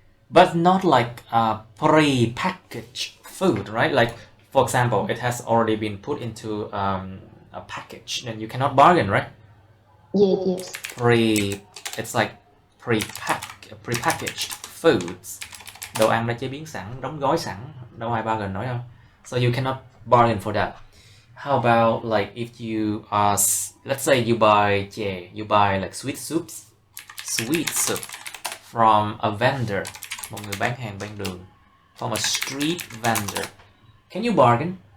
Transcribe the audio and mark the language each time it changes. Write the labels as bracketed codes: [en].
[en] But not like pre-packaged food, right? Like, for example, it has already been put into a package, then you cannot bargain, right? Yes. It's like prepackaged foods. [vi] Đồ ăn đã chế biến sẵn, đóng gói sẵn, đâu ai bargain nổi đâu. [en] So you cannot bargain for that. How about like if you let's say you buy chè, you buy like sweet soup from a vendor, [vi] một người bán hàng bên đường, [en] from a street vendor. Can you bargain?